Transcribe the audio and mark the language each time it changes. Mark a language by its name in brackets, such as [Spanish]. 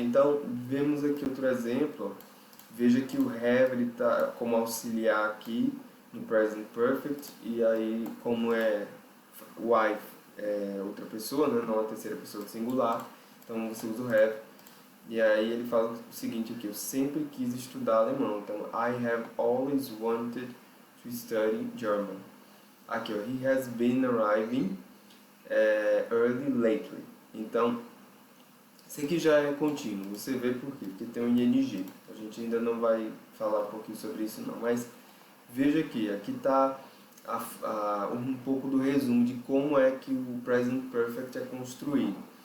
[Portuguese] Então, vemos aqui outro exemplo. Veja que o have está como auxiliar aqui no present perfect, e aí como é wife é outra pessoa, né? Não a terceira pessoa do singular, então você usa o have. E aí ele fala o seguinte aqui: eu sempre quis estudar alemão. [English] Então, I have always wanted to study German. [Portuguese] Aqui, ó, [English] he has been arriving early lately. [Portuguese] Então, isso aqui já é contínuo. Você vê por quê? Porque tem um ing. A gente ainda não vai falar um pouquinho sobre isso não. Mas veja aqui está um pouco do resumo de como é que o present perfect é construído.